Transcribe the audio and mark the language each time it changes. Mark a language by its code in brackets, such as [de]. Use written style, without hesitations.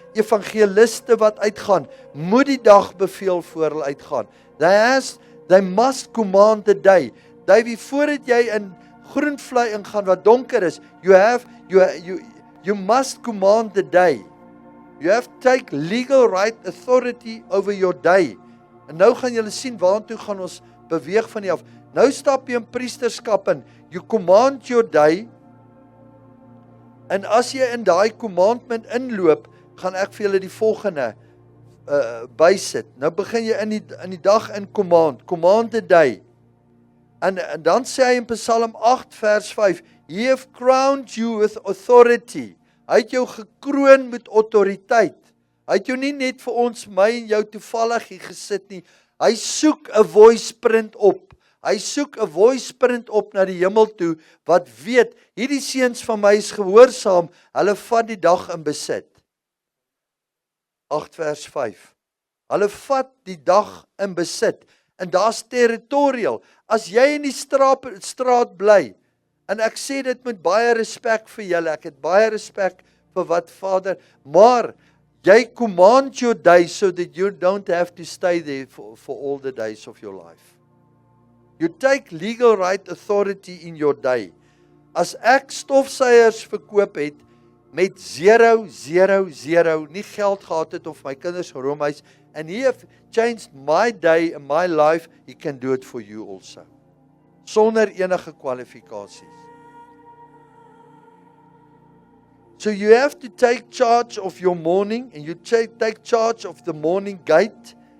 [af] Evangeliste wat uitgaan, moet die dag beveel voor hulle uitgaan. [en] They must command the day. Davie, [af] voordat jy in groen vlei ingaan wat donker is, [en] you must command the day. You have to take legal right authority over your day. [af] En nou gaan julle sien waartoe gaan ons beweeg van die af. Nou stap jy in priesterskap in. [en] You command your day. [af] En as jy in daai commandment inloop, gaan ek vir julle die volgende bysit. Nou begin jy in die dag in [en] command the day. [af] En dan sê hy in Psalm 8 vers 5, [en] He have crowned you with authority. [af] Hy het jou gekroon met autoriteit. Hy het jou nie net vir ons, my en jou toevallig hier gesit nie. Hy soek 'n voice print op. Hy soek 'n voice print op na die hemel toe, wat weet, hierdie seuns van my is gehoorsaam, hulle vat die dag in besit. 8 vers 5. Hulle vat die dag in besit. En daar's territorial. As jy in die straat bly, en ek sê dit met baie respek vir julle, ek het baie respek vir wat Vader, maar jy [en] command your day so that you don't have to stay there for all the days of your life. You take legal right authority in your day. [af] As ek stofsuiers verkoop het met 0, 0, 0, nie geld gehad het of my kinders geroomhuis, [en] and He have changed my day and my life, He can do it for you also. [af] Sonder enige kwalifikasies. [en] So you have to take charge of your morning, and you take charge of the morning gate.